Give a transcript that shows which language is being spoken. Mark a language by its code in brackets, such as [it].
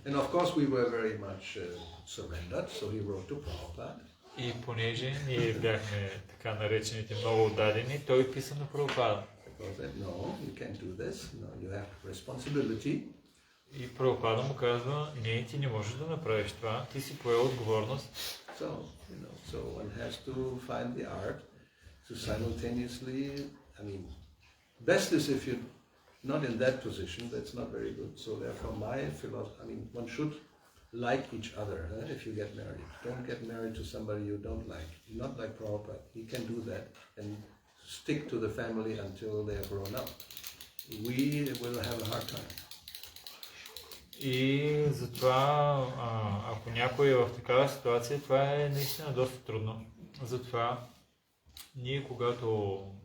[en] And of course we were very much surrendered, so he wrote to Prabhupada. [bg] И понеже ние бяхме така наречените много отдадени, той писа на Прабхупада. [en] No, you can't do this. No, you have responsibility. [bg] И Прабхупада му казва, не, ти не можеш да направиш това, ти си поел отговорност. [en] So one has to find the art to simultaneously, I mean, best is if you're not in that position, that's not very good. So therefore my philosophy, I mean, one should like each other if you get married. Don't get married to somebody you don't like. Not like Prabhupada. He can do that and stick to the family until they are grown up. We will have a hard time. [bg] И затова, ако някой е в такава ситуация, това е наистина доста трудно. Затова ние когато...